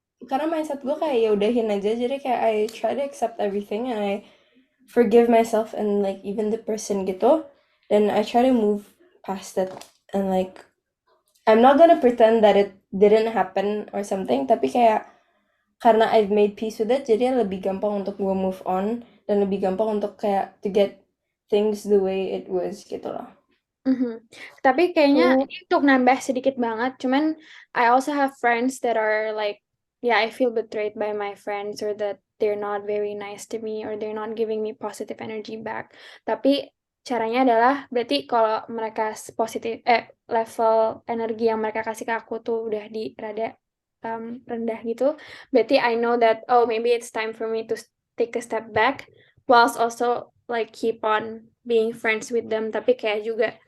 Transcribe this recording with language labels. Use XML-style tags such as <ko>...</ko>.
<id>karena mindset gue kayak ya udahin aja jadi kayak</id> <en>I try to accept everything and I forgive myself and like even the person gitu then I try to move past it and like I'm not gonna pretend that it didn't happen or something</en> <id>tapi kayak karena</id> <en>I've made peace with it</en> <id>jadi lebih gampang untuk gue</id> <en>move on</en> <id>dan lebih gampang untuk kayak</id> <en>to get things the way it was</en> <id>gitu loh. Tapi kayaknya Hmm. ini untuk nambah sedikit banget.</id> <en>Cuman I also have friends that are like, yeah, I feel betrayed by my friends or that they're not very nice to me or they're not giving me positive energy back.</en> <id>Tapi caranya adalah berarti kalau mereka positif level energi yang mereka kasih ke aku tuh udah di rada rendah gitu.</id> <en>Berarti I know that oh maybe it's time for me to take a step back whilst also like keep on being friends with them</en> <id>tapi kayak juga</id>